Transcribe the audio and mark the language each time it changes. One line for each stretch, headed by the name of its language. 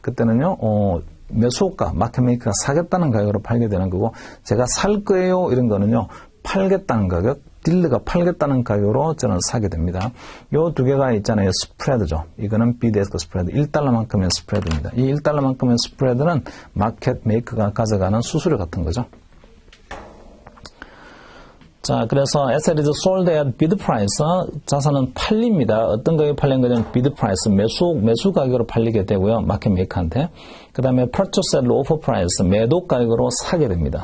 Korean: 그때는요, 매수 호가, 마켓 메이커가 사겠다는 가격으로 팔게 되는 거고, 제가 살 거예요. 이런 거는요, 팔겠다는 가격, 딜러가 팔겠다는 가격으로 저는 사게 됩니다. 요 두 개가 있잖아요. 스프레드죠. 이거는 bid-ask 스프레드. $1만큼의 스프레드입니다. 이 $1만큼의 스프레드는 마켓 메이커가 가져가는 수수료 같은 거죠. 자, 그래서
English: asset is sold at bid price.
Korean: 자산은 팔립니다. 어떤 가격에 팔린 거냐면 bid price, 매수 가격으로 팔리게 되고요. 마켓 메이커한테. 그 다음에
English: purchase at offer price,
Korean: 매도 가격으로 사게 됩니다.